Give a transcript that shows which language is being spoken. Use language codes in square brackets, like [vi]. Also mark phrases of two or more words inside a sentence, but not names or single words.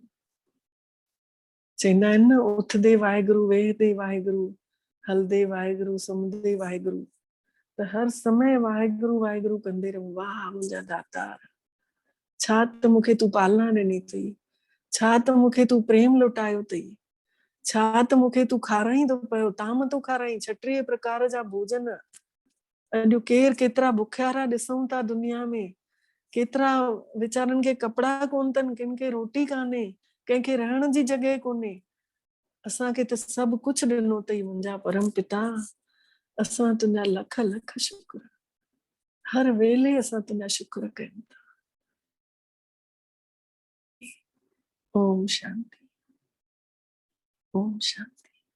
[sd] चईंदा आहिनि न, उथदे वाहेगुरु, वेहदे वाहेगुरु, हलदे वाहेगुरु, सुम्हदे वाहेगुरु। त हर समय वाहेगुरु वाहेगुरु कंदे रहूं। वाह मुंहिंजा दातार, छा त मूंखे तूं पालना ॾिनी अथई, छा त मूंखे तूं प्रेम लुटायो अथई, छा त मूंखे तूं खाराईंदो पियो, ताम तो खाराई 36 प्रकार जा भोजन। अॼु केतिरा बुखियारा ॾिसूं था दुनिया में, केतिरा वीचारनि खे कपिड़ा कोन अथनि, किन खे रोटी कान्हे, कंहिंखे रहण जी जॻह कोन्हे। असांखे त सभु कुझु ॾिनो अथई मुंहिंजा परम पिता। असां तुंहिंजा लख लख शुक्र, हर वेले असां तुंहिंजा शुक्र कयूं था। [sa] ओम शांति, ओम शांति।